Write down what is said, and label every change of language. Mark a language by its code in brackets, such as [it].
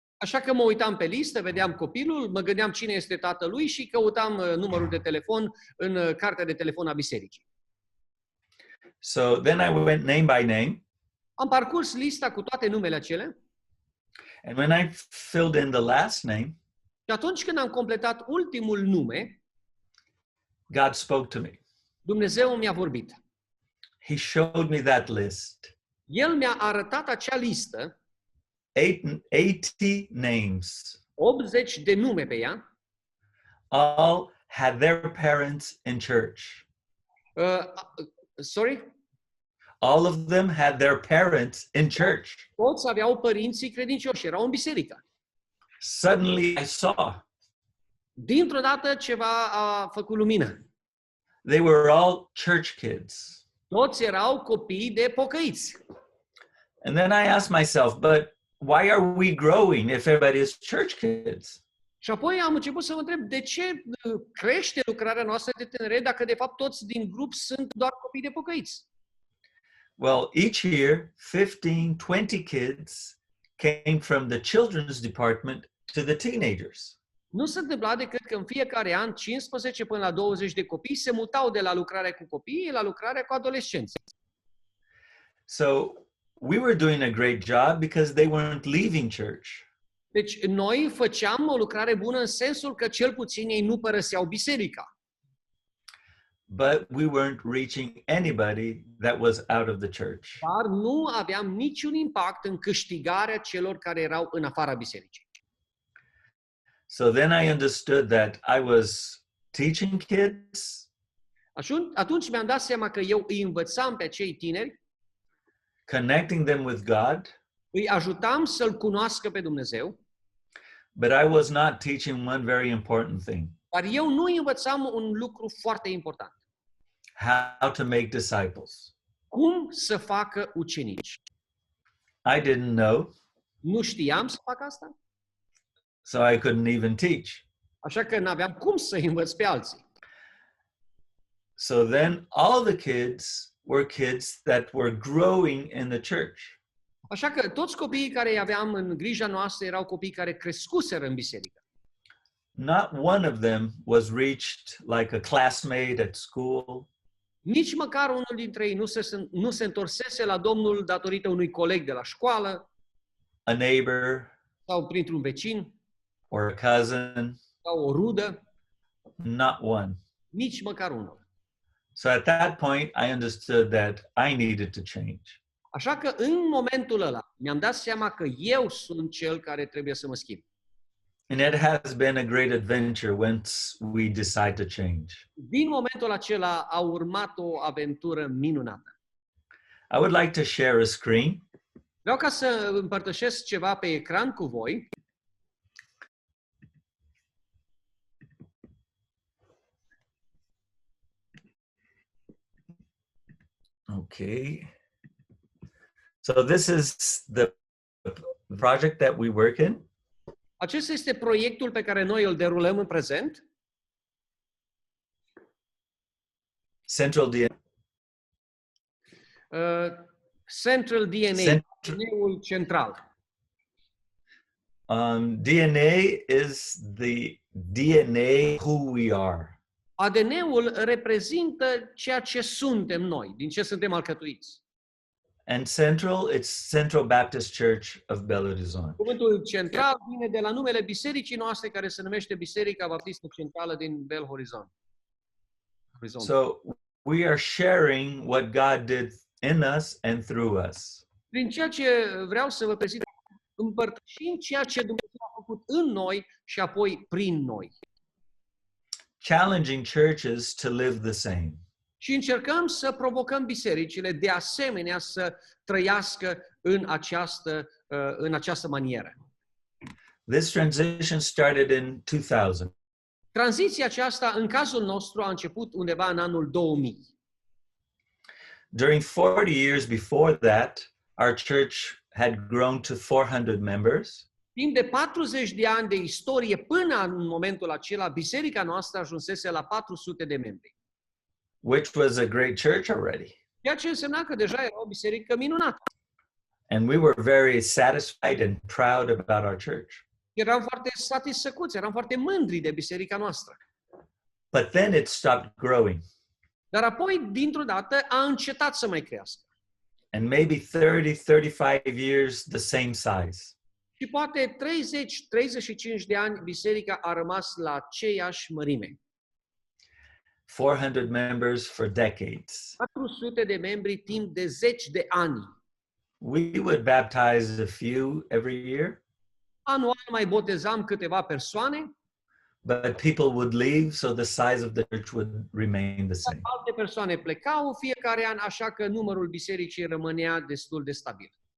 [ro] Așa că mă uitam pe listă, vedeam copilul, mă gândeam cine este tatălui și căutam numărul de telefon în cartea de telefon a bisericii. [en] So then I went name by name, [ro] Am parcurs lista cu toate numele acelea [en] and when I filled in the last name, [ro] și atunci când am completat ultimul nume, [en] God spoke to me. [ro] Dumnezeu mi-a vorbit. [en] He showed me that list. [ro] El mi-a arătat acea listă, [en] 80 names, [ro] 80 de nume pe ea, [en] all had their parents in church. Sorry? All of them had their parents in church. [ro] Toți aveau părinții credincioși, erau în biserică. [en] Suddenly I saw [ro] Dintr-o dată ceva a făcut lumină. [en] they were all church kids. [ro] Toți erau copii de pocăiți. [en] And then I asked myself, but why are we growing if everybody is church kids? [ro] Și apoi am început să mă întreb de ce crește lucrarea noastră de tineret dacă de fapt toți din grup sunt doar copii de pocăiți. [en] Well, each year, 15, 20 kids came from the children's department to the teenagers. [ro] Nu se întâmpla decât că în fiecare an 15 până la 20 de copii se mutau de la lucrarea cu copiii la lucrarea cu adolescenții. [en] So we were doing a great job because they weren't leaving church. [ro] Deci noi făceam o lucrare bună în sensul că cel puțin ei nu părăseau biserica. [en] But we weren't reaching anybody that was out of the church. [ro] Dar nu aveam niciun impact în câștigarea celor care erau în afara bisericii. [en] So then I understood that I was teaching kids, [ro] Atunci mi-am dat seama că eu îi învățam pe acei tineri, [en] connecting them with God, [ro] îi ajutam să-L cunoască pe Dumnezeu, [en] but I was not teaching one very important thing: [ro] dar eu nu îi învățam un lucru foarte important. [en] how to make disciples. [ro] Cum să facă ucenici. [en] I didn't know, [ro] Nu știam să fac asta, [en] so I couldn't even teach. [ro] așa că n-aveam cum să îi învăț pe alții. [en] So then all the kids were kids that were growing in the church. [ro] Așa că toți copiii care îi aveam în grija noastră erau copii care crescuseră în biserică. [en] Not one of them was reached like a classmate at school. [ro] Nici măcar unul dintre ei nu se întorsese la Domnul datorită unui coleg de la școală [en] A neighbor [ro] sau printr-un vecin [en] or a cousin, [ro] sau o rudă, [en] not one. [ro] nici măcar unul. [en] So at that point, I understood that I needed to change. [ro] Așa că în momentul ăla mi-am dat seama că eu sunt cel care trebuie să mă schimb. [en] And it has been a great adventure once we decide to change. [ro] Din momentul acela a urmat o aventură minunată. [en] I would like to share a screen. [ro] Vreau ca să împărtășesc ceva pe ecran cu voi. [en] Okay. So this is the project that we work in. [ro] Acesta este proiectul pe care noi îl derulăm în prezent. [en] Central DNA. [ro] Central DNA, DNA-ul central. [en] DNA is the DNA who we are. [ro] ADN-ul reprezintă ceea ce suntem noi, din ce suntem alcătuiți. [en] And Central, it's Central Baptist Church of Belo Horizonte. [ro] Cuvântul central vine de la numele bisericii noastre care se numește Biserica Baptistă Centrală din Belo Horizonte. [en] So we are sharing what God did in us and through us. [ro] Prin ceea ce vreau să vă prezint, împărtășim ceea ce Dumnezeu a făcut în noi și apoi prin noi. [en] Challenging churches to live the same. [ro] Și încercăm să provocăm bisericile de asemenea să trăiască în această manieră. [en] This transition started in 2000. [ro] Tranziția aceasta, în cazul nostru, a început undeva în anul 2000. [en] During 40 years before that, our church had grown to 400 members. [ro] Timp de 40 de ani de istorie, până în momentul acela, biserica noastră ajunsese la 400 de membri. [en] Which was a great church already. [ro] Ceea ce însemna că deja era o biserică minunată. [en] And we were very satisfied and proud about our church. [ro] Eram foarte satisfăcuți, eram foarte mândri de biserica noastră. [en] But then it stopped growing. [ro] Dar apoi, dintr-o dată, a încetat să mai crească. [en] And maybe 30-35 years the same size. [ro] Și poate 30-35 de ani, biserica a rămas la aceeași mărime. [en] 400 members for decades. [ro] 400 de membri timp de 10 de ani. [en] We would baptize a few every year, [ro] Anual mai botezam câteva persoane, [en] but people would leave, so the size of the church would remain the same. [ro] alte persoane plecau în fiecare an, așa că numărul bisericii rămânea destul de stabil.